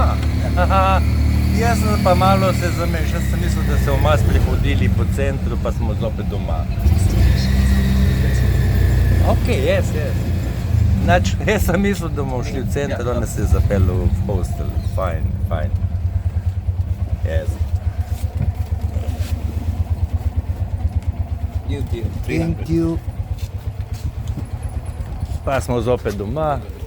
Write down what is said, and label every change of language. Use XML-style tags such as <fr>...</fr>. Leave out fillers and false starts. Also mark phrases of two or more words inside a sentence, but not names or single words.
<sl>Jaz sem pa malo se zamešal, sem mislil, da se bomo sprehodili po centru, pa smo zopet doma.</sl> <en>Ok, yes.</en> <sl>Znači, jaz sem mislil, da bomo šli v center, on se je zapeljal v hostel. Fajn.</sl> <en>Yes. Thank you.</en> <sl>Pa smo zopet doma.</sl>